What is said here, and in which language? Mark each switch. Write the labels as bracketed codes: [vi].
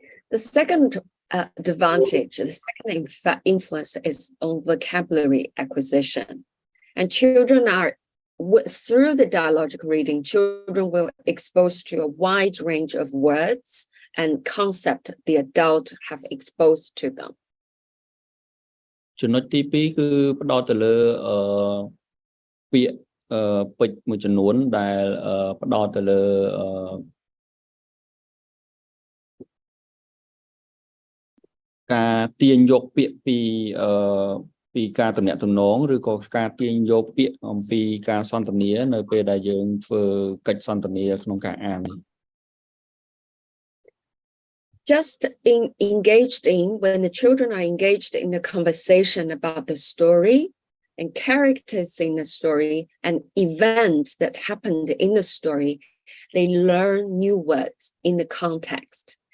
[en] The second advantage, the second influence is on vocabulary acquisition. And children are, through the dialogic reading, children will exposed to a wide range of words and concepts the adult have exposed to them. [km] ចំណុចទី2គឺផ្ដោតទៅលើពាក្យពេចន៍មួយចំនួនដែលផ្ដោតទៅលើការទាញយកពាក្យពីការទំនាក់ទំនងឬក៏ការទាញយកពាក្យអំពីការសន្ទនានៅពេលដែលយើងធ្វើកិច្ចសន្ទនាក្នុងការអាន [en] Just when the children are engaged in the conversation about the story and characters in the story and events that happened in the story, they learn new words in the context.